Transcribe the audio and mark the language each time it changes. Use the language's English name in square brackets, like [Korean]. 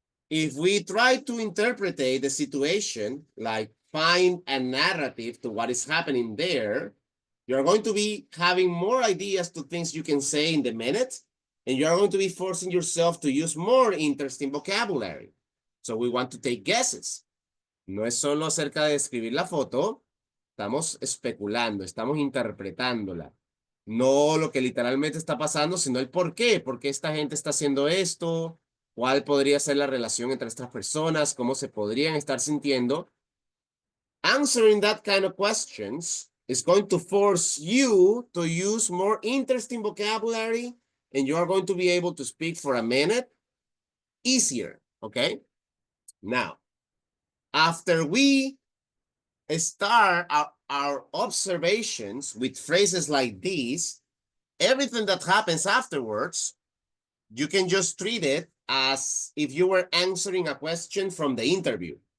[English] if we try to interpret the situation, like find a narrative to what is happening there, you're going to be having more ideas to things you can say in the minute, and you're going to be forcing yourself to use more interesting vocabulary. So we want to take guesses. [Spanish] No es solo acerca de describir la foto, estamos especulando, estamos interpretándola. No lo que literalmente está pasando, sino el por qué esta gente está haciendo esto, cuál podría ser la relación entre estas personas, cómo se podrían estar sintiendo. [English] Answering that kind of questions is going to force you to use more interesting vocabulary, and you are going to be able to speak for a minute easier, okay? Now, after we start our observations with phrases like these, everything that happens afterwards, you can just treat it as if you were answering a question from the interview.